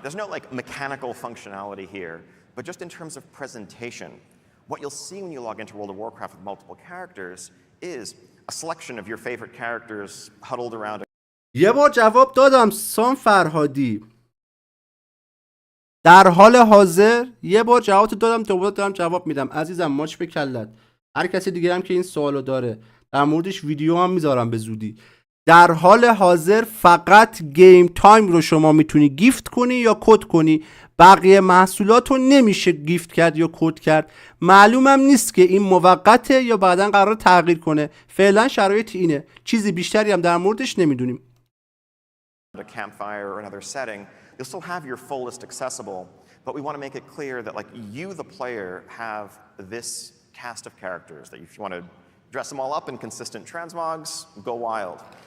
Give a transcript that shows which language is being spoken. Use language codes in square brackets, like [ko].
[en] There's no like mechanical functionality here, but just in terms of presentation, what you'll see when you log into World of Warcraft with multiple characters is a selection of your favorite characters huddled around. [fa] یه بار جواب دادم سام فرهادی. در حال حاضر یه بار جواب دادم، دوباره دارم جواب میدم عزیزم. ماچ به کلت. هر کسی دیگه هم که این سوالو داره در موردش ویدیو هم میذارم به زودی. در حال حاضر فقط گیم تایم رو شما میتونی گیفت کنی یا کد کنی. بقیه محصولات رو نمیشه گیفت کرد یا کد کرد. معلومم نیست که این موقته یا بعداً قرار تغییر کنه. فعلا شرایط اینه. چیزی بیشتری هم در موردش نمیدونیم. [en] A campfire or another setting, you'll still have your full list accessible, but we want to make it clear that like you, the player, have this cast of characters that if you want to dress them all up in consistent transmogs, go wild.